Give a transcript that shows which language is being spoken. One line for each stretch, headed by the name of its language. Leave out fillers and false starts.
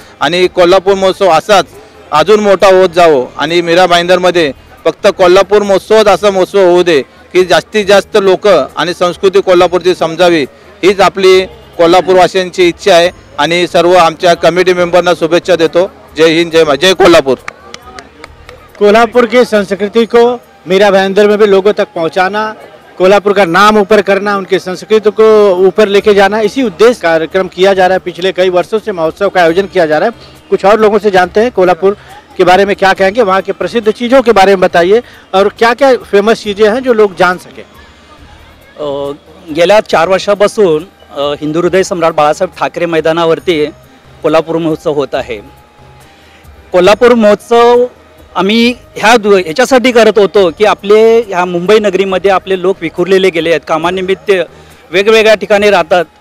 Marathi: आणि कोल्हापूर महोत्सव असाच अजून मोठा होत जावो. आणि मीरा भाईंदरमध्ये फक्त कोल्हापूर महोत्सवच असा महोत्सव होऊ दे की जास्तीत जास्त लोक आणि संस्कृती कोल्हापूरची समजावी, हीच आपली कोल्हापूरवासियांची इच्छा आहे. आणि सर्व आमच्या कमिटी मेंबरना शुभेच्छा देतो. जय हिंद, जय कोल्हापुर.
Hindi: कोल्हापुर की संस्कृति को मीरा भाईंदर में भी लोगों तक पहुंचाना, कोल्हापुर का नाम ऊपर करना, उनकी संस्कृति को ऊपर लेके जाना, इसी उद्देश्य कार्यक्रम किया जा रहा है. पिछले कई वर्षों से महोत्सव का आयोजन किया जा रहा है. कुछ और लोगों से जानते हैं कोल्हापुर के बारे में क्या कहेंगे, वहाँ के प्रसिद्ध चीज़ों के बारे में बताइए और क्या क्या फेमस चीज़ें हैं जो लोग जान सकें.
Marathi: गेल्या 4 वर्षापासून हिंदू हृदय सम्राट बाळासाहेब ठाकरे मैदानावरती कोल्हापूर महोत्सव होत आहे. कोल्हापूर महोत्सव आम्ही ह्याच्यासाठी करत होतो की आपले ह्या मुंबई नगरीमध्ये आपले लोक विखुरलेले गेले आहेत, कामानिमित्त वेगवेगळ्या ठिकाणी राहतात.